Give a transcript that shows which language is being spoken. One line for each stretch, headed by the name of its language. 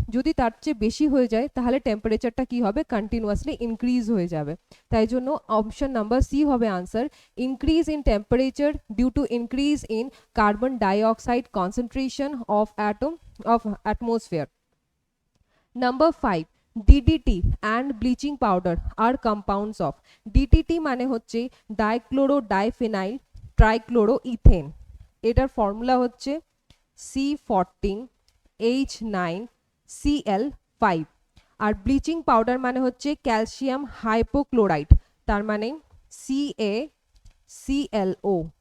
Bangla: যদি তার চেয়ে বেশি হয়ে যায় তাহলে টেম্পারেচারটা কি হবে, কন্টিনিউয়াসলি ইনক্রিজ হয়ে যাবে। তাই জন্য অপশন নাম্বার সি হবে answer,
English: Increase in temperature due to increase in carbon dioxide concentration of atmosphere. Number 5, DDT and bleaching powder are compounds of?
Bangla: DDT মানে হচ্ছে ডাইক্লোরো ডাইফিনাইল ট্রাইক্লোরোইথেন। এটার ফর্মুলা হচ্ছে C14H9Cl5। আর bleaching powder মানে হচ্ছে calcium hypochlorite, তার মানে CaClO।